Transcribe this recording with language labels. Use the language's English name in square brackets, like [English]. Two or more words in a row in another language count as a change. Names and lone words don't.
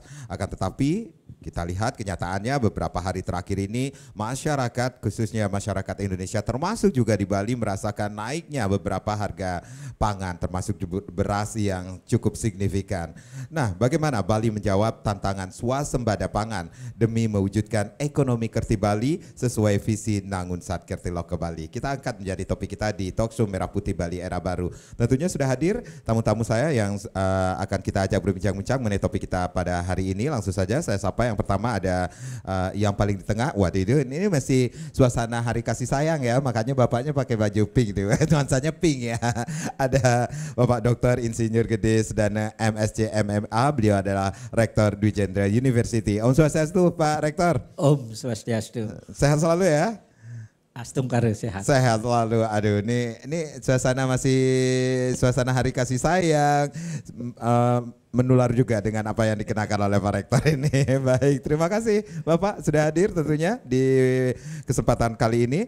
[Indonesian] Akan tetapi kita lihat kenyataannya beberapa hari terakhir ini masyarakat, khususnya masyarakat Indonesia termasuk juga di Bali, merasakan naiknya beberapa harga pangan termasuk beras yang cukup signifikan. Nah, bagaimana Bali menjawab tantangan swasembada pangan demi mewujudkan ekonomi Kerti Bali sesuai visi Nangun Sat Kerti Loka Bali? Kita angkat menjadi topik kita di Talkshow Merah Putih Bali Era Baru. Tentunya sudah hadir tamu-tamu saya yang akan kita ajak berbincang-bincang mengenai topik kita pada hari ini. Langsung saja saya sapa. Yang pertama ada yang paling di tengah. Waduh, ini masih suasana hari kasih sayang ya, makanya bapaknya pakai baju pink tuh. Nuansanya pink ya. Ada Bapak Dr. Insinyur Gede Sedana MSc MMA, beliau adalah Rektor Dwi Jendra University. Om Swastiastu Pak Rektor. Om Swastiastu. Sehat selalu ya. Astum kare sehat. Sehat selalu. Aduh, ini suasana masih suasana hari kasih sayang. Menular juga dengan apa yang dikenakan oleh Pak Rektor ini. Baik, terima kasih Bapak sudah hadir tentunya di kesempatan kali ini.